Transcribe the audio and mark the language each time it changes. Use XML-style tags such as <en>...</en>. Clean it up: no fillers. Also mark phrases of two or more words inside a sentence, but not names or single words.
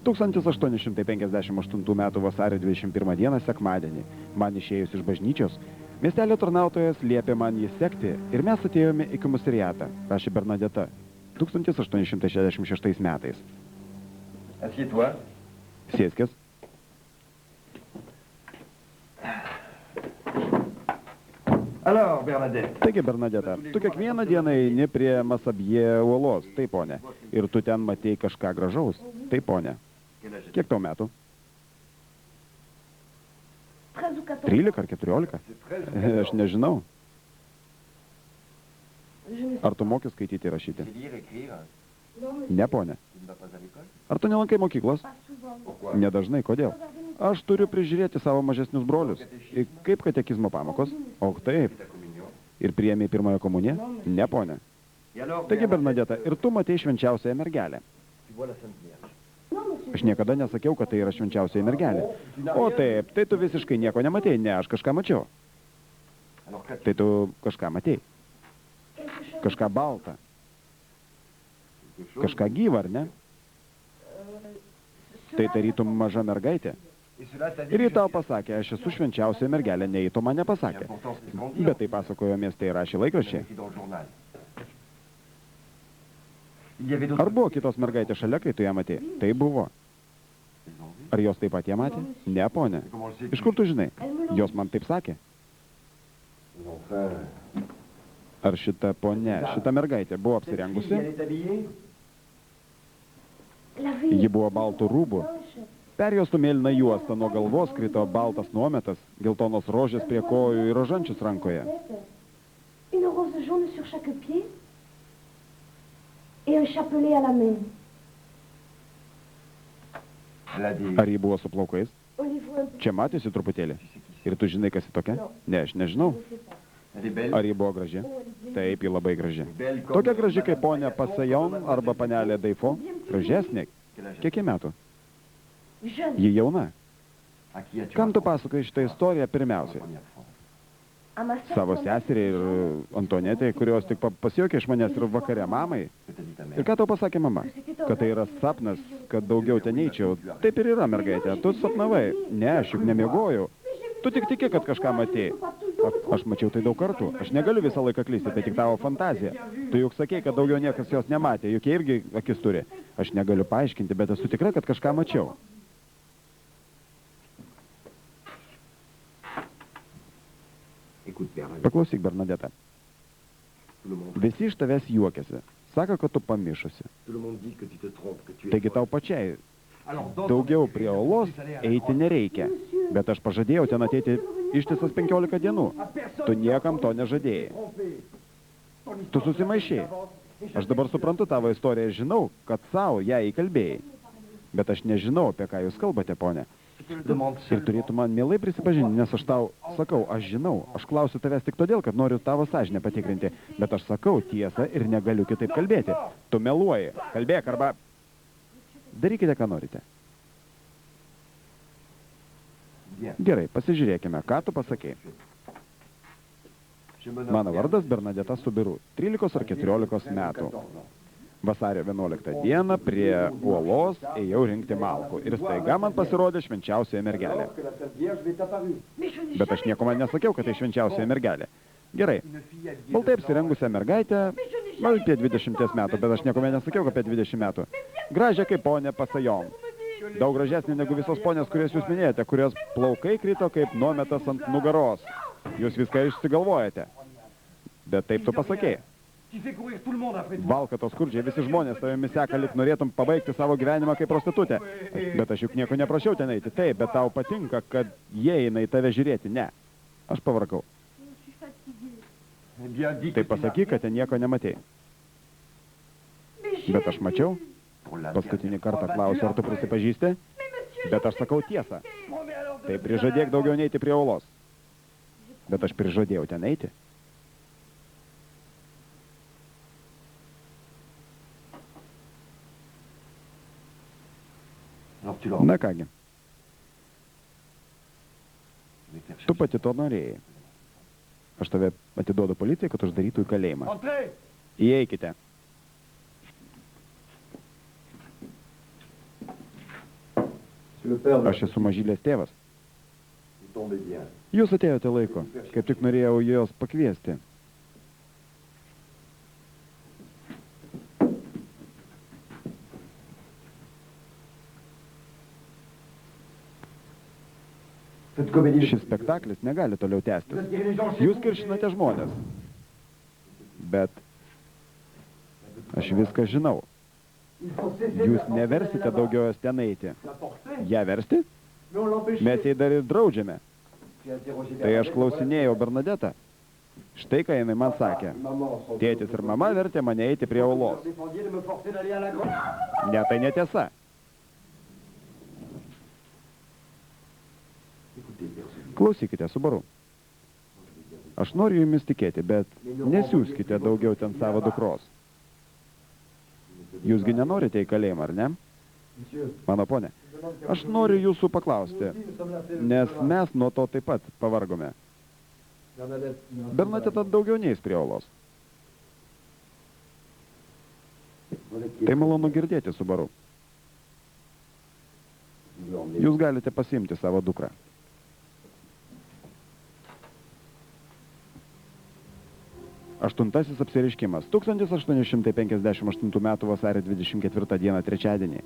<lt>1858 m. vasario 21 d. sekmadienį. Man išėjus iš bažnyčios, miestelio tarnautojas liepė man jį sekti ir mes atėjome į komisariatą, rašė Bernadeta. 1866 metais.</lt> <fr>Assieds-toi.</fr> <lt>Sėskis.</lt> <fr>Alors, Bernadette.</fr> <lt>Taigi, Bernadeta, tu kiekvieną dieną eini prie Masabje uolos, taip, ponė. Ir tu ten matei kažką gražaus, taip, ponė.</lt> <fr>Quel âge</fr> <lt>Kiek tau metų?</lt> <fr>13 ou 14.</fr> <lt>13 ar 14?</lt> <fr>C'est 13</fr> <lt>Aš nežinau.</lt> <fr>Je ne sais</fr> <lt>Ar tu moki skaityti ir rašyti?</lt> <fr>C'est lire, écrire. non, monsieur.</fr> <lt>Ne, ponė.</lt> <fr>Tu ne vas pas à l'école.</fr> <lt>Ar tu nelankai mokyklos?</lt> <fr>Pas souvent. Pourquoi?</fr> <lt>Nedažnai, kodėl? Aš turiu prižiūrėti savo mažesnius brolius. Ir kaip katekizmo pamokos? O taip.</lt> <fr>Ta communion.</fr> <lt>Ir priėmė pirmąją komuniją? Ne, ponė.</lt> <fr>Et alors,</fr> <lt>Taigi,</lt> <fr>Bernadette,</fr> <lt>Bernadeta, ir tu matei švenčiausiąją mergelę.</lt> <fr>tu vois la Sainte Vierge. Non, monsieur.</fr> <lt>Aš niekada nesakiau, kad tai yra švenčiausioji mergelė. O taip, tai tu visiškai nieko nematei. Ne, aš kažką mačiau.</lt> <fr>Alors, qu'as-tu?</fr> <lt>Tai tu kažką matei.</lt> <fr>Quelque chose.</fr> <lt>Kažką baltą.</lt> <fr>Quelque chose.</fr> <lt>Kažką gyvą, ar ne? Tai tarytum maža mergaitė.</lt> <fr>Et cela t'a dit</fr> <lt>Ir</lt> <fr>que</fr> <lt>ji tau</lt> <fr>je-</fr> <lt>pasakė, aš esu švenčiausia mergelė, nei to man</lt> <fr>Et</fr> <lt>nepasakė.</lt> <fr>pourtant, c'est ce qu'on dit.</fr> <lt>Bet tai pasakojo mieste ir rašė</lt> <fr>C'est</fr> <lt>laikraščiai.</lt> <fr>écrit dans le journal. Il y avait d'autres.</fr> <lt>Ar buvo kitos mergaitės šalia, kai tu ją matei? Tai buvo.</lt> <fr>Ils ont vu.</fr> <lt>Ar jos taip pat ją matė? Ne, ponė.</lt> <fr>Et comment le sais-tu?</fr> <lt>Iš kur tu žinai? Jos man taip sakė.</lt> <fr>Enfin.</fr> <lt>Ar šita ponė, šita mergaitė buvo</lt> <fr>Cette fille,</fr> <lt>apsirengusi?</lt> <fr>elle est habillée. La vie.</fr> <lt>Ji buvo baltų rūbų. Perjostų mėlyną juostą nuo galvos krito baltas nuometas, geltonos rožės prie kojų ir rožančius rankoje.</lt> <fr>Une rose jaune sur chaque pied et un chapelet à la main. Elle a des.</fr> <lt>Ar ji buvo su plaukais?</lt> <fr>On les voit un peu.</fr> <lt>Čia matėsi truputėlį.</lt> <fr>Tu sais qui c'est?</fr> <lt>Ir tu žinai, kas ji tokia? Ne, aš nežinau.</lt> <fr>Je ne sais pas. Elle est belle.</fr> <lt>Ar ji buvo graži?</lt> <fr>Oh, elle est bien.</fr> <lt>Taip, ji labai graži.</lt> <fr>Belle comme</fr> <lt>Tokia graži kaip</lt> <fr>Madame</fr> <lt>ponė</lt> <fr>Payason,</fr> <lt>Pasajon</lt> <fr>comme</fr> <lt>arba</lt> <fr>Mademoiselle</fr> <lt>panelė Daifo. Gražesnė.</lt> <fr>Quel âge</fr> <lt>Kiek jai metų?</lt> <fr>Jeune.</fr> <lt>Ji jauna.</lt> <fr>À qui as-tu</fr> <lt>Kam tu</lt> <fr>raconté</fr> <lt>pasakoji šitą istoriją</lt> <fr>la</fr> <lt>pirmiausiai?</lt> <fr>première fois? À ma sœur.</fr> <lt>Savo</lt> <fr>comme</fr> <lt>seseriai ir Antonėtai, kurios tik pasijuokė iš manęs ir vakare mamai.</lt> <fr>Que t'a dit ta</fr> <lt>Ir</lt> <fr>mère?</fr> <lt>ką tau pasakė mama? Kad tai yra sapnas, kad daugiau ten eičiau. Taip ir yra, mergaitė. Tu sapnavai. Ne, aš juk nemiegojau. Tu tik tiki, kad kažką matei. Aš mačiau tai daug kartų. Aš negaliu visą laiką klysti, tai tik tavo fantazija. Tu juk sakei, kad daugiau niekas jos nematė, juk jie irgi akis turi. Aš negaliu paaiškinti, bet esu tikra, kad kažką mačiau.</lt> <fr>Écoute, Bernadette,</fr> <lt>Paklausyk, Bernadeta.</lt> <fr>tout le monde,</fr> <lt>Visi iš tavęs juokiasi. Sako, kad tu pamišusi.</lt> <fr>tout le monde dit que tu te trompes, que tu es</fr> <lt>Taigi</lt> <fr>folle.</fr> <lt>tau pačiai</lt> <fr>Alors, dans ton</fr> <lt>daugiau</lt> <fr>esprit,</fr> <lt>prie olos</lt> <fr>tu es allé à la</fr> <lt>eiti</lt> <fr>grotte.</fr> <lt>nereikia. Bet aš pažadėjau ten ateiti ištisas 15 dienų. Tu niekam to nežadėjai. Tu susimaišiai. Aš dabar suprantu tavo istoriją ir žinau, kad savo ją įkalbėjai. Bet aš nežinau, apie ką jūs kalbate, ponė.</lt> <fr>Je te le demande</fr> <lt>Ir</lt> <fr>seulement.</fr> <lt>turėtų man mielai prisipažinti, nes aš tau sakau, aš žinau. Aš klausiu tavęs tik todėl, kad noriu tavo sąžinę patikrinti. Bet aš sakau tiesą ir negaliu kitaip kalbėti. Tu meluoji. Kalbėk arba... Darykite, ką norite.</lt> <fr>Bien.</fr> <lt>Gerai, pasižiūrėkime, ką tu pasakei.</lt> <fr>Je me nomme</fr> <lt>Mano vardas</lt> <fr>Bernadette.</fr> <lt>Bernadeta Subiru, 13 ar 14 metų.</lt> <fr>14 ans.</fr> <lt>Vasario 11 dieną prie uolos ėjau rinkti malkų ir staiga man pasirodė švenčiausioji mergelė.</lt> <fr>Alors que la Sainte Vierge m'est apparue. Mais je n'ai</fr> <lt>Bet aš nieko man nesakiau, kad tai švenčiausioji mergelė. Gerai,</lt> <fr>Une fille habillée</fr> <lt>baltai</lt> <fr>de blanc.</fr> <lt>apsirengusią mergaitę, gal apie 20 metų, bet aš nieko man nesakiau, kad apie 20 metų. Gražią kaip ponė Pasajon. Daug gražesnė negu visos ponės, kurias jūs minėjote, kurios plaukai krito kaip nuometas ant nugaros. Jūs viską išsigalvojate. Bet taip tu pasakėjai.</lt> <fr>Tu fais courir tout le monde après toi.</fr> <lt>Valkatos skurdžiai, visi žmonės tavimi seka, lyg norėtum pabaigti savo gyvenimą kaip prostitutė. Bet aš juk nieko neprašiau ten eiti. Taip, bet tau patinka, kad jie eina į tave žiūrėti. Ne. Aš pavarkau.</lt> <fr>Je suis fatiguée. Eh bien, dis</fr> <lt>Tai</lt> <fr>que tu n'as</fr> <lt>pasakyk, kad ten nieko nematei.</lt> <fr>Mais j'ai</fr> <lt>Bet aš mačiau.</lt> <fr>pour la</fr> <lt>Paskutinį</lt> <fr>dernière</fr> <lt>kartą</lt> <fr>fois,</fr> <lt>klausiu, ar tu</lt> <fr>vas-tu</fr> <lt>prisipažįsti?</lt> <fr>Mais monsieur,</fr> <lt>Bet aš sakau tiesą.</lt> <fr>Bon, mais alors,</fr> <lt>Tai prižadėk daugiau neiti prie uolos. Bet aš prižadėjau ten eiti.</lt> <fr>Alors tu leur</fr> <lt>Na kągi,</lt> <fr>Je vais faire</fr> <lt>tu</lt> <fr>chercher.</fr> <lt>pati to norėjai. Aš tave atiduodu policijai, kad uždarytų į kalėjimą.</lt> <fr>Entrez.</fr> <lt>Įeikite.</lt> <fr>C'est le père de...</fr> <lt>Aš esu Mažylės tėvas.</lt> <fr>Vous tombez bien.</fr> <lt>Jūs atėjote laiku. Kaip tik norėjau jos pakviesti.</lt> <fr>Cette comédie...</fr> <lt>Šis spektaklis negali toliau</lt> <fr>Vous</fr> <lt>tęstis.</lt> <fr>attirez les gens chez</fr> <lt>Jūs</lt> <fr>vous.</fr> <lt>kiršinate žmonės. Bet aš viską žinau.</lt> <fr>Il faut cesser de</fr> <lt>Jūs</lt> <fr>la forcer</fr> <lt>neversite</lt> <fr>d'aller</fr> <lt>daugiau jos ten eiti.</lt> <fr>là-bas. La forcer,</fr> <lt>Ją versti?</lt> <fr>mais on l'empêche.</fr> <lt>Mes jai dar ir draudžiame.</lt> <fr>J'ai interrogé</fr> <lt>Tai aš</lt> <fr>Bernadette,</fr> <lt>klausinėjau Bernadetą. Štai ką jinai man sakė.</lt> <fr>voilà. Maman, son</fr> <lt>Tėtis ir mama vertė mane eiti prie</lt> <fr>Vous</fr> <lt>uolos.</lt> <fr>défendiez de me forcer d'aller à la grotte.</fr> <lt>Ne, tai netiesa.</lt> <fr>Écoutez, personne.</fr> <lt>Klausykite, Subaru. Aš noriu jumis tikėti, bet nesiųskite daugiau ten savo dukros. Jūsgi nenorite į kalėjimą, ar ne?</lt> <fr>Monsieur,</fr> <lt>Mano ponė, aš noriu jūsų paklausti,</lt> <fr>nous sommes là, c'est-</fr> <lt>nes mes nuo to taip pat pavargome.</lt> <fr>Bernadette, nous-</fr> <lt>Bernadeta daugiau neis prie uolos.</lt> <fr>Voilà qui est-</fr> <lt>Tai malonu girdėti, Subaru.</lt> <fr>Vous le emmenez.</fr> <lt>Jūs galite pasiimti savo dukrą. Aštuntasis apsireiškimas. 1858 m. vasario 24 d. trečiadienį.</lt>